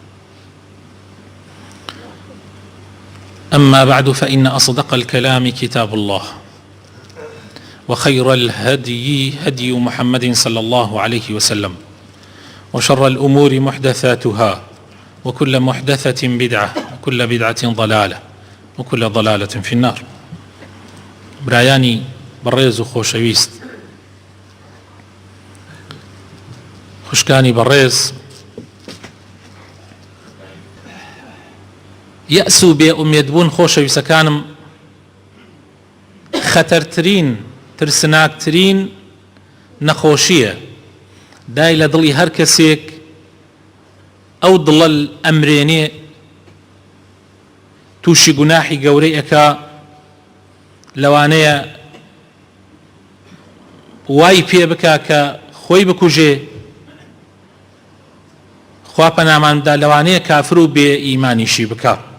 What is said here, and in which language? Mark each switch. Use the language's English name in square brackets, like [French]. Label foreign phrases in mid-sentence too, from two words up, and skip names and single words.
[Arabic] أما بعد، فإن أصدق الكلام كتاب الله، وخير الهدي هدي محمد صلى الله عليه وسلم، وشر الأمور محدثاتها، وكل محدثة بدعة، وكل بدعة ضلالة، وكل ضلالة في النار. [Central Kurdish] برایانی بەڕێز و خۆشەویست، خوشکانی بەڕێز، یەئس و بێئومێدبوون خۆشەویستەکانم خەتەرترین ترسناکترین نەخۆشیە دای لە دڵی هەر کەسێک ئەو دڵە ئەمرێنێ تووشی گوناحی گەورەی ئەکا، لەوانەیە وای پێ بکا کە خۆی بکوژێ، خوا پەنامان بدا لەوانەیە کافر و بێ ئیمانیشی بکا.